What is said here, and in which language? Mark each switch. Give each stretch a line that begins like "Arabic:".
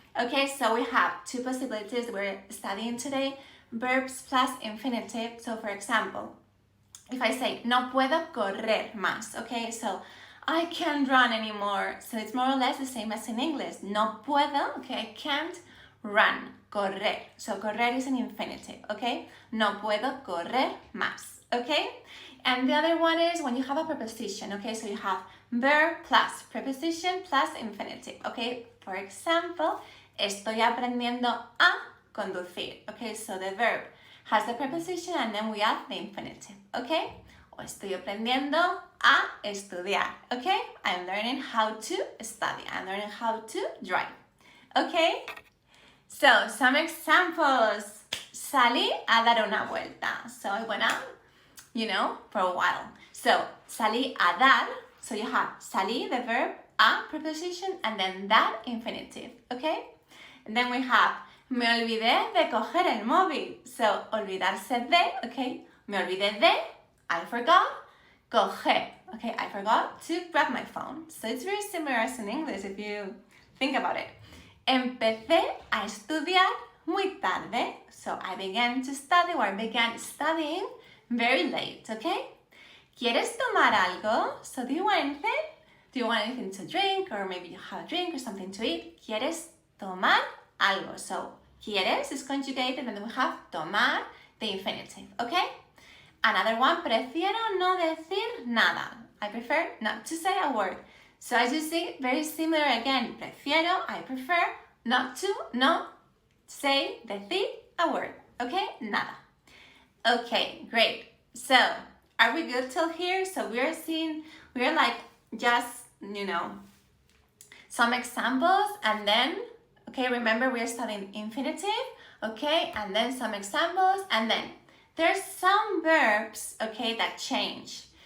English: Okay, so we have two possibilities we're studying today, verbs plus infinitive. So for example, if I say,
Spanish: no puedo correr más,
English: okay? So I can't run anymore. So it's more or less the same as in English. No puedo, okay, I can't run, correr. So correr is an infinitive, okay?
Spanish: No puedo correr más, okay?
English: And the other one is when you have a preposition, okay? So you have verb plus preposition plus infinitive, okay? For example,
Spanish: estoy aprendiendo a conducir, okay?
English: So the verb has the preposition and then we add the infinitive, okay?
Spanish: O estoy aprendiendo a estudiar, okay?
English: I'm learning how to study. I'm learning how to drive, okay? So, some examples.
Spanish: Salí a dar una vuelta.
English: So I went out, for a while. So,
Spanish: salí a dar.
English: So you have salí, the verb, a preposition, and then dar, infinitive, okay? And then we have
Spanish: me olvidé de coger el móvil. So, olvidarse de, okay? Me olvidé de,
English: I forgot.
Spanish: Coger, okay?
English: I forgot to grab my phone. So it's very similar as in English if you think about it.
Spanish: Empecé a estudiar muy tarde.
English: So I began to study or I began studying very late, okay?
Spanish: ¿Quieres tomar algo?
English: So do you want anything? Do you want anything to drink? Or maybe you have a drink or something to eat.
Spanish: ¿Quieres tomar algo?
English: So quieres is conjugated and then we have tomar, the infinitive, okay? Another one,
Spanish: prefiero no decir nada.
English: I prefer not to say a word. So as you see, very similar again. Prefiero, I prefer, not to, no, say, decir, a word. Okay? Nada. Okay, great. So, are we good till here? So we're like just, some examples and then, okay, remember we're studying infinitive, okay, and then some examples and then there's some verbs, okay, that change.